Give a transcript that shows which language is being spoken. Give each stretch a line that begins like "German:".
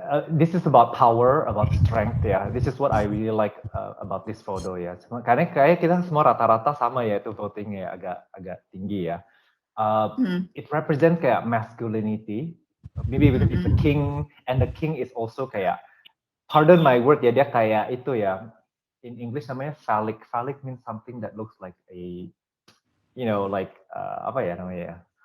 English: This is about power, about strength ya. This is what I really like about this photo ya.
Indonesian: Karena kayak kita semua rata-rata sama ya itu votingnya agak tinggi ya.
English: It represents kayak masculinity. Maybe it's a king, and the king is also kayak, pardon my word ya,
Indonesian: dia kayak itu ya.
English: In English namanya phallic. Phallic means something that looks like a, like
Indonesian: apa ya namanya ya.